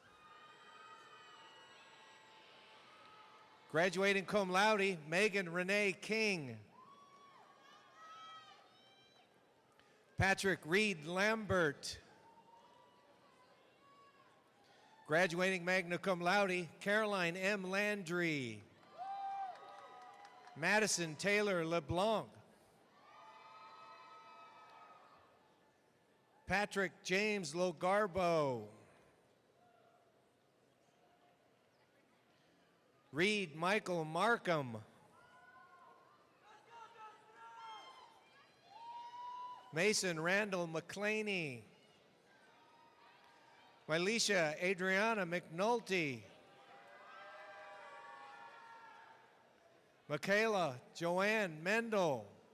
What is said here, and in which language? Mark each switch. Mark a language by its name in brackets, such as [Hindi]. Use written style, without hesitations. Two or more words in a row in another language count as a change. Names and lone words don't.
[Latin] Graduating cum laude, [English] Megan Renee King. Patrick Reed Lambert. [Latin] Graduating magna cum laude, [English] Caroline M. Landry. Madison Taylor LeBlanc. Patrick James Logarbo. Reed Michael Markham. Mason Randall McClaney. Mylisha Adriana McNulty. Michaela Joanne Mendel.